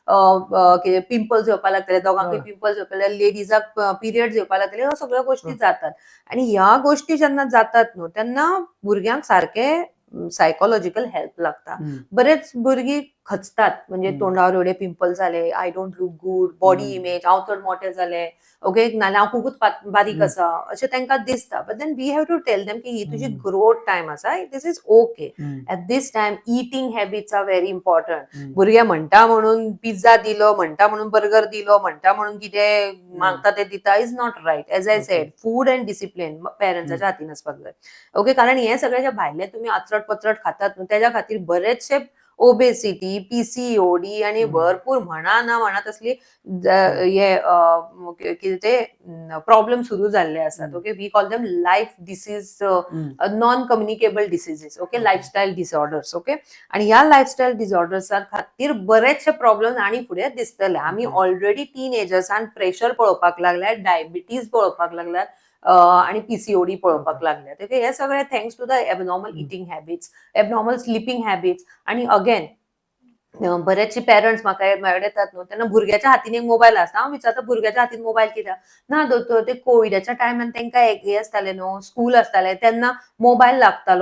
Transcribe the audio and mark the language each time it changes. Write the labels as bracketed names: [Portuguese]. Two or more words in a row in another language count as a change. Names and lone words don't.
[Konkani] पिंपल्स येवपाक लागतले दोगांकूय पिंपल्स येवपाक लेडीजाक पिरियड्स येवपाक लागतले ह्यो सगळ्यो गोष्टी जातात आणि ह्या गोष्टी जेन्ना जातात न्हू तेन्ना भुरग्यांक सारखे [English] psychological help [Konkani] लागता बरेच भुरगीं खचतात म्हणजे तोंडावर एवढे पिंपल जाले [English] I don't look good body image [Konkani] हांव चड मोठे जाले ओके नाल्यार हांव खूबच बारीक आसा अशें तांकां दिसता बट [English] then we have to tell them [Konkani] की ही तुजी [English] growth time [Konkani] आसा [English] this is okay at this time eating habits are very important [Konkani] भुरगे म्हणटा म्हणून पिझ्झा दिलो म्हणटा म्हणून बर्गर दिलो म्हणटा म्हणून कितें मागता ते दिता [English] is not right as I said food and discipline [Konkani] पेरंट्साच्या हातीन आसपाक जाय ओके कारण हे सगळे जे भायले तुमी आचरट पचरट खातात न्हू तेज्या खातीर बरेचशे [English] obesity PCOD [Konkani] आणि भरपूर म्हणा तसली हे कितें ते प्रॉब्लेम सुरू जाल्ले आसात ओके [English] we call them life disease non communicable diseases okay lifestyle disorders okay [Konkani] आणि ह्या [English] lifestyle disorders [Konkani] खातीर बरेचशे प्रॉब्लेम आणि फुडें दिसतले आमी ऑलरेडी टीनेजर्सान प्रेशर पळोवपाक लागल्यात डायबिटीज पळोवपाक लागल्यात आणि पीसीओडी पळोवपाक लागल्यात ओके हे सगळे [English] thanks to the abnormal eating habits abnormal sleeping habits [Konkani] आणि अगेन बरेचशे पेरंट्स म्हाका मेळ्ळे येतात न्हू तेन्ना भुरग्याच्या हातीन एक मोबायल आसता हांव विचारता भुरग्याच्या हातीन मोबायल कित्याक ना दोतोर ते कोविडाच्या टायमार तांकां हे आसताले न्हू स्कूल आसताले तेन्ना मोबायल लागतालो